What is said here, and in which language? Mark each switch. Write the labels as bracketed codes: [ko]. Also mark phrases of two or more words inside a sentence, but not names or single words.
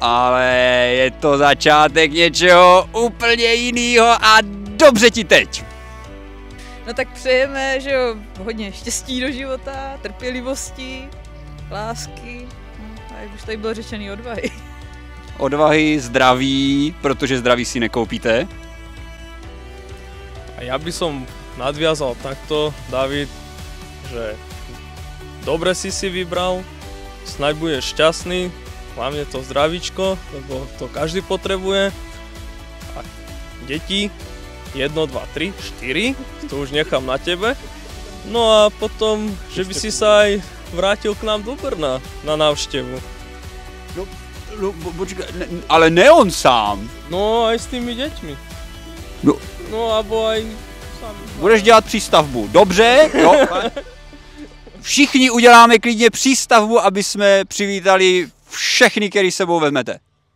[cs] ale je to začátek něčeho úplně jiného a dobře ti teď. No tak přejeme, že jo, hodně štěstí do života, trpělivosti, lásky, no, a jak už tady bylo řečený, odvahy. Odvahy, zdraví, protože zdraví si nekoupíte. [sk] A ja by som nadviazal takto, David, že dobre si vybral, snaď budeš šťastný, hlavne to zdravíčko, lebo to každý potrebuje. A deti, 1, 2, 3, 4, to už nechám na tebe. No a potom, že by si sa aj vrátil k nám do Brna na návštevu. No, počkaj, ale ne on sám. No aj s tými deťmi. No abo aj sám. [cs] Budeš dělat přístavbu, dobře? Jo. Všichni uděláme klidně přístavbu, aby jsme přivítali všechny, který s sebou vezmete.